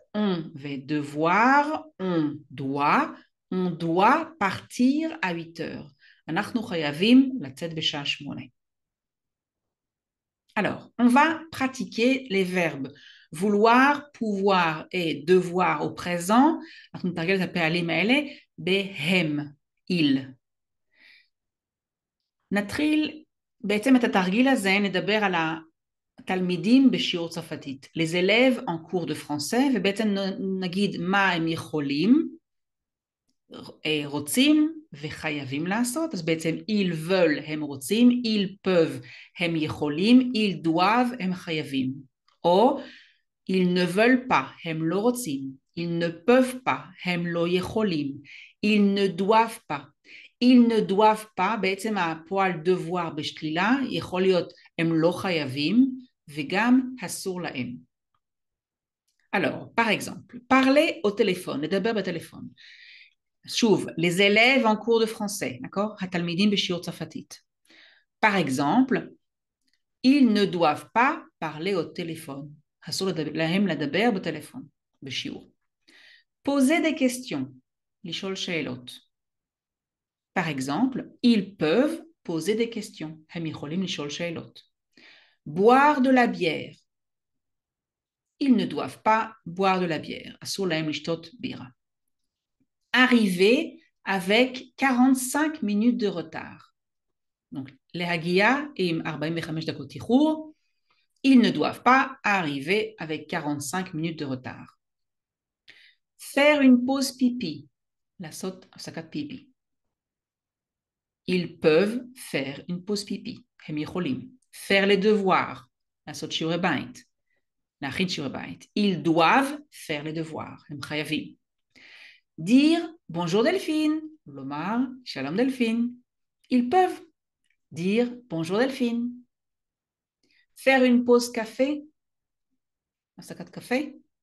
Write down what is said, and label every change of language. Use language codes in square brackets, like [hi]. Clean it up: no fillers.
[fr] On va devoir, on doit partir à 8 heures. [he] אנחנו חייבים לצאת בשעה 8. [fr] Alors, on va pratiquer les verbes vouloir, pouvoir et devoir au présent. [he] אנחנו נתרגל את הפעלים האלה בהם, il. נתחיל בעצם את התרגיל הזה, נדבר על התלמידים בשיעור צרפתית. [fr] les élèves en cours de français, [he] ובעצם נגיד מה הם יכולים, רוצים וחייבים לעשות. אז בעצם [fr] ils veulent [he] הם רוצים, [fr] ils peuvent [he] הם יכולים, [fr] ils doivent [he] הם חייבים. [fr] או ils ne veulent pas [he] הם לא רוצים, [fr] ils ne peuvent pas [he] הם לא יכולים, [fr] ils ne doivent pas. ils ne doivent pas, [he] בעצם הפועל devoir בשלילה יכול להיות הם לא חייבים וגם אסור להם. [fr] Alors, par exemple, parler au téléphone, [he] לדבר בטלפון. [fr] שוב, les élèves en cours de français, d'accord? [he] התלמידים בשיעור צרפתית. [fr] Par exemple, ils ne doivent pas parler au téléphone. [he] אסור להם לדבר בטלפון, בשיעור. [fr] Poser des questions, [he] לשאול שאלות. [fr] Par exemple, ils peuvent poser des questions. [he] הם יכולים לשאול שאלות. [fr] Boire de la bière. ils ne doivent pas boire de la bière. [he] אסור להם לשתות בירה. [fr] Arriver avec 45 minutes de retard. Donc, [he] להגיע עם 45 דקות איחור, [fr] ils ne doivent pas arriver avec 45 minutes de retard. Faire une pause pipi, [he] לעשות הפסקת pipi. [fr] Ils peuvent faire une pause pipi, [he] הם יכולים. [fr] Faire les devoirs, [he] לעשות שיעורי בית, להכין שיעורי בית. [fr] Ils doivent faire les devoirs, [he] הם חייבים. [fr] Dire bonjour Delphine, [he] לומר שלום Delphine. [fr] Ils peuvent dire bonjour Delphine. Faire une pause café, [he] הפסקת café.